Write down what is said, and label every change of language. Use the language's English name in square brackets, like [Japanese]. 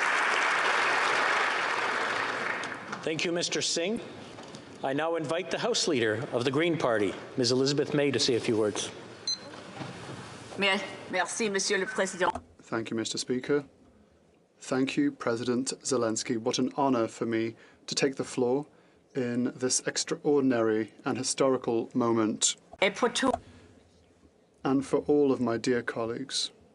[English] Thank you, Mr. Singh. I now invite the House Leader of the Green Party, Ms. Elizabeth May, to say a few words. [French] Merci, Monsieur le Président. [English] Thank you, Mr. Speaker. Thank you, President Zelensky. What an honor for me to take the floor in this extraordinary and historical moment. And for all of my dear colleagues.